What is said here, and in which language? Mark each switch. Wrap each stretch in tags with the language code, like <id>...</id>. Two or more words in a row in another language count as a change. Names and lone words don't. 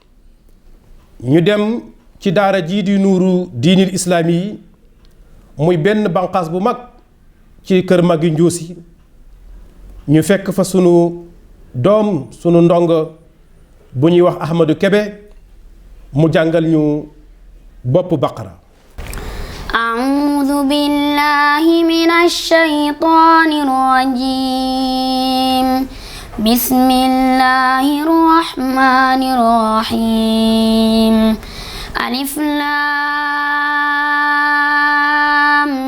<wo>ñu dem ci daara jii di nuuru diinil islaami yi muy benn banqaas bu mag ci Kër Magui Ndiossi ñu fekk fa sunu doom sunu ndongo bu ñuy wax Ahmadou Kébé mu jàngal ñu bopp baqara.</wo> <ar>أعوذ بالله من الشيطان الرجيم بسم الله الرحمن الرحيم ألف لام</ar>